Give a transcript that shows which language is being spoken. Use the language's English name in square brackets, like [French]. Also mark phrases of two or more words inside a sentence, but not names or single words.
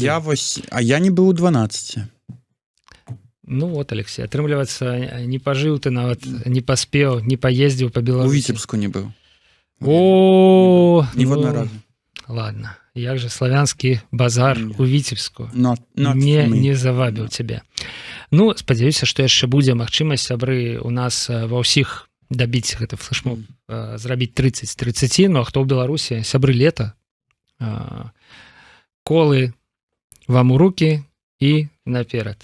[Belarusian] я не быў у 12. Ну вот, Алексей, атрымліваецца, не пажыў ты нават, не паспеў, не паездзіў па У Беларусі. Віцебску не быў. О, Ніводна ну, разу. ладно. Як же славянскі базар Не. у Віцебску [English] Not [Belarusian] не, [English] for me. [Belarusian] не завабіў цябе. Ну, спадзяюся, што яшчэ будзе магчымасць, сябры, у нас ва ўсіх дабіць гэты флешмоб, зрабіць 30 з 30, ну а хто ў Беларусі, сябры лета, колы вам у руки і наперад.